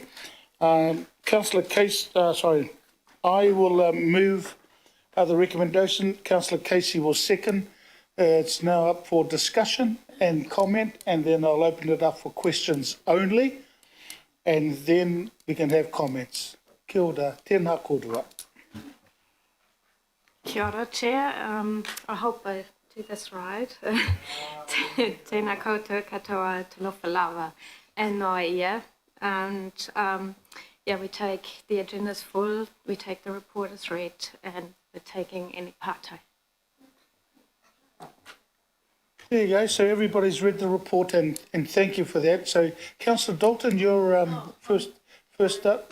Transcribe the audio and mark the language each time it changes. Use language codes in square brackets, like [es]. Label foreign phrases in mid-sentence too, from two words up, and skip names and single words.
[en] Councillor Case, I will move the recommendation. Councillor Casey will second. It's now up for discussion and comment, and then I'll open it up for questions only, and then we can have comments. [mi] Kia ora, tēnā kōrua. Kia ora, [en] Chair. I hope I do this right. [mi] Tēnā koutou katoa [sm] talofa lava [mi] and noa ia. [en] And we take the agendas full, we take the report as read, and we're taking any part-time. There you go. So everybody's read the report, and thank you for that. So, Councillor Dalton, you're first up.